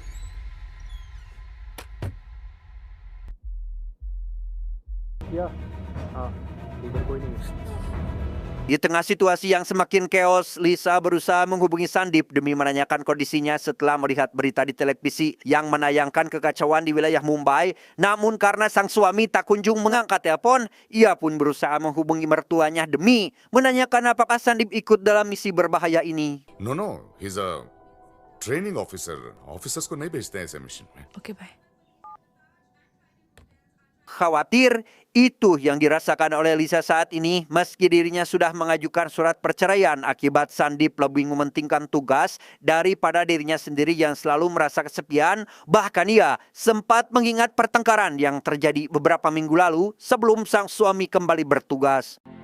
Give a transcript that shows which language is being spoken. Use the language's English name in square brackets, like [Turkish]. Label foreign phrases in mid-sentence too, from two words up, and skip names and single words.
[Indonesian] Di tengah situasi yang semakin chaos, Lisa berusaha menghubungi Sandip demi menanyakan kondisinya setelah melihat berita di televisi yang menayangkan kekacauan di wilayah Mumbai. Namun karena sang suami tak kunjung mengangkat telepon, ia pun berusaha menghubungi mertuanya demi menanyakan apakah Sandip ikut dalam misi berbahaya ini. [English] No, he's a training officer. [Hindi] Officers को नहीं भेजते हैं ऐसे मिशन में. [English] Okay, bye. [Indonesian] Khawatir, itu yang dirasakan oleh Lisa saat ini meski dirinya sudah mengajukan surat perceraian akibat Sandip lebih mementingkan tugas daripada dirinya sendiri yang selalu merasa kesepian. Bahkan ia sempat mengingat pertengkaran yang terjadi beberapa minggu lalu sebelum sang suami kembali bertugas.